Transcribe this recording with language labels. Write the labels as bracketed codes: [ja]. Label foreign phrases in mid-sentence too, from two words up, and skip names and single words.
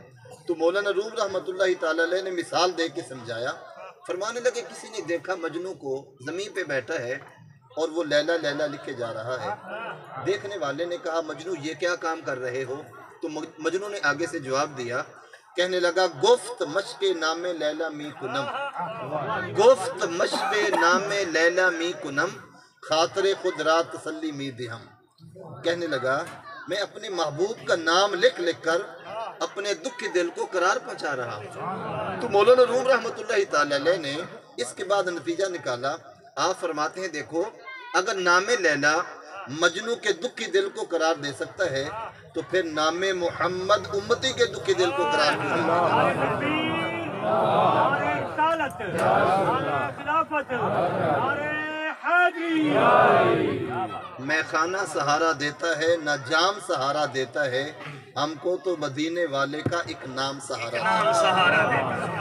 [ur] تو مولانا روم [ar] رحمۃ اللہ تعالی علیہ [ur] نے مثال دے کے سمجھایا، فرمانے لگے کسی نے دیکھا مجنوں کو زمین پہ بیٹھا ہے اور وہ لیلا لیلا لکھے جا رہا ہے۔ دیکھنے والے نے کہا مجنوں یہ کیا کام کر رہے ہو؟ تو مجنوں نے آگے سے جواب دیا، کہنے لگا [fa] گفت مشق نام لیلا می کنم، گفت مشق نام لیلا می کنم، خاطر خود رات تسلی می دہم۔ [ur] کہنے لگا میں اپنے محبوب کا نام لکھ لکھ کر اپنے دکھ کے دل کو قرار پہنچا رہا ہوں۔ تو مولانا روم [ar] رحمۃ اللہ تعالی علیہ [ur] نے اس کے بعد نتیجہ نکالا۔ آپ فرماتے ہیں دیکھو اگر نام لیلا مجنوں کے دکھ کے دل کو قرار دے سکتا ہے تو پھر نام محمد امتی کے دکھ کے دل کو قرار دے میں خانہ سہارا دیتا ہے نہ جام سہارا دیتا ہے، ہم کو تو مدینے والے کا ایک نام سہارا دیتا۔